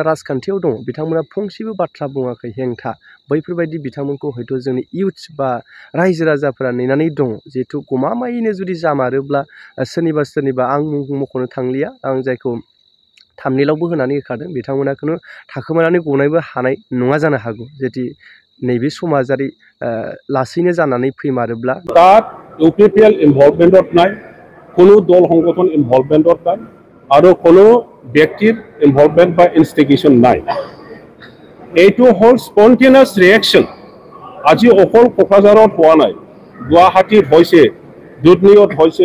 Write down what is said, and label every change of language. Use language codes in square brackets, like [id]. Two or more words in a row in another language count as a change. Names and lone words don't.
[brx] राजखान्थियाव दं बिथांमोना फंसेबो बाथ्रा बुङाखै हेंथा बैफोरबायदि बिथांमोनखौ हयथ जोंनि इयुथ्स बा रायजो राजाफोरा नेनानै दं जिहेतु गमामायैनो जुदि जामारोब्ला सोरनिबा आं मुं मख'नो थांलिया आं जायखौ थामनेलावबो होनानै होखादों बिथांमोनाखौनो थाखोमानानै गनायबो हानाय नङा जानो हागौ जेति नैबे समाजारि लासैनो जानानै फैमारोब्ला [as] তাত UPPL ইনভলভমেণ্টত নাই কোনো দল সংগঠন ইনভলভমেণ্টত নাই আৰু কোনো ব্যক্তিৰ ইনভলভমেণ্ট বা ইনষ্টিগেশ্যন নাই এইটো হ'ল [en] spontaneous reaction [as] আজি অকল কোকৰাঝাৰত হোৱা নাই গুৱাহাটীত হৈছে দুধনৈত হৈছে